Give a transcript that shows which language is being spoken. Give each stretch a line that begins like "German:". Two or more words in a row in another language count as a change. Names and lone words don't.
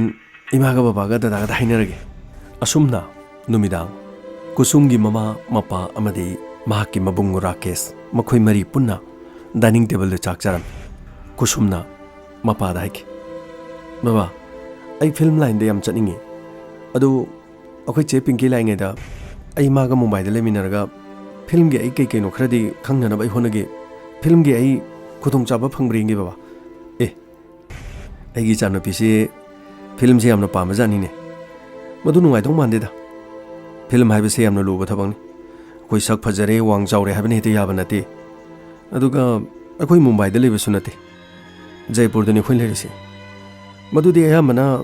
Manipuri: इमागा बाबागा दादागा हाइनरगे असुमना नुमिदांग कुसुमगी ममा मपा अमदि महाकी मबुंग राकेश मखोइ मरी पुन्ना
English: dining table
Manipuri: दे चाक चारम कुसुमना मपा दाइक बाबा अइ
English: film line
Manipuri: दे याम चनिंगे अदु अखोइ चे पिंकी लाइंगे दा अइ मागा मुंबई दे लेमिनरगा फिल्म गे अइ कई कइनो खरदि खंगनबा अइ होनगे फिल्म गे अइ खुदोंग चाबा फंग्रेंगे बाबा अइगी चानोपिसे फिल्म से यामना पामा जानिने मधु नुंगाइदों मानदेदा फिल्म हाइबसे यामना लुबा थबंगनी कोई सक फजरे वांग चावरे हाइबने हेते याबा नते अदुगा अखोइ मुंबईदा लेबसु नते जयपुरदनि खोइ लेरिसे मधुदि अयामना